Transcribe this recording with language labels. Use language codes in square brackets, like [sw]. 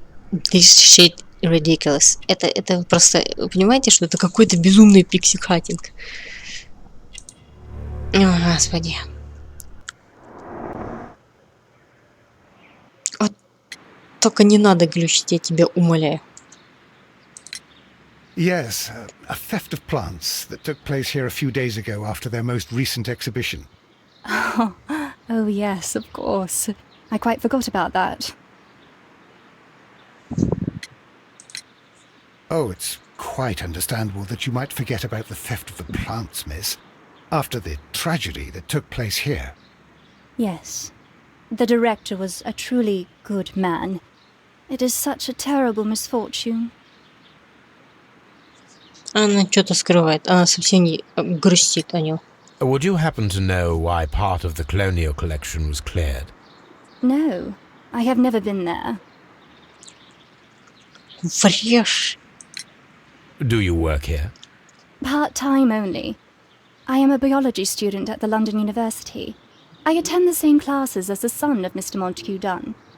[en] This shit ridiculous. [ru] Это просто... Вы понимаете, что это какой-то безумный пиксель-хантинг? О, господи. Вот только не надо глючить, я тебя умоляю. [en] Yes, a theft of plants that took place here a few days ago after their most recent exhibition. Oh, yes, of course. I quite forgot about that. Oh, it's quite understandable that you might forget about the theft of the plants, miss, after the tragedy that took place here. Yes. The director was a truly good man. It is such a terrible misfortune. [ru] Она что-то скрывает. Она совсем не грустит о нем. [en] Would you happen to know why part of the colonial collection was cleared? No, I have never been there. [ru] Врешь. [en] Do you work here? Part-time only. I am a biology student at the London University. I attend the same classes as the son of Mr. Montague Dunn.